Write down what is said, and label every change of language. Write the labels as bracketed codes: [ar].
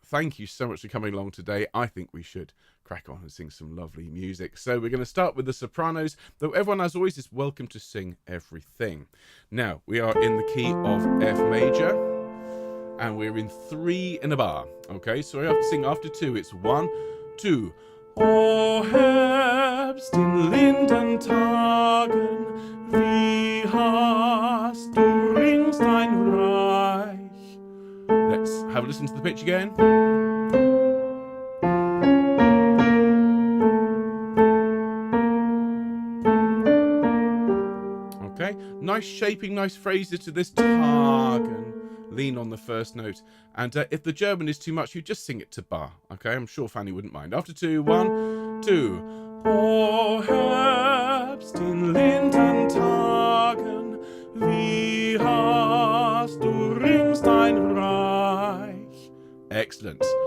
[en] Thank you so much for coming along today. I think we should crack on and sing some lovely music. So we're going to start with the sopranos, though everyone, as always, is welcome to sing everything. Now, we are in the key of F major, and we're in 3 in a bar. Okay, so we have to sing after 2. It's 1, 2. [de] O Herbst in linden Tagen, wie hast du rings dein Reich. [en] Let's have a listen to the pitch again. Okay, nice shaping, nice phrases to this Tagen. Lean on the first note, and if the German is too much, you just sing it to bar. Okay, I'm sure Fanny wouldn't mind. After 2, 1, 2. [de] O Herbst in linden Tagen, wie hast du rings dein Reich. [en] Excellent.